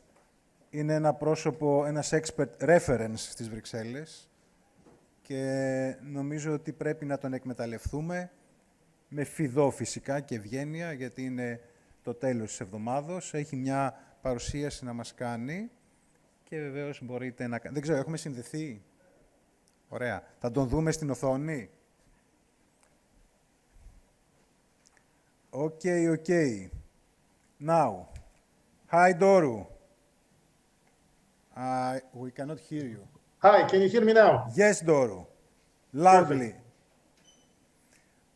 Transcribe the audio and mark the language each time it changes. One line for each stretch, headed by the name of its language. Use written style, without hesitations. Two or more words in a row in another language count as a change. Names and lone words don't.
Greek: Είναι ένα πρόσωπο, ένας
English: expert reference
Greek: στις Βρυξέλλες και νομίζω ότι πρέπει να τον εκμεταλλευτούμε με φιδό φυσικά και ευγένεια, γιατί είναι το τέλος της εβδομάδος. Έχει μια παρουσίαση να μας κάνει και βεβαίως μπορείτε να... Δεν ξέρω, έχουμε συνδεθεί. Ωραία. Θα τον δούμε στην οθόνη.
English: Okay. Now, hi Doru. We cannot hear you. Hi, can you hear me now? Yes, Doru. Loudly. Perfect.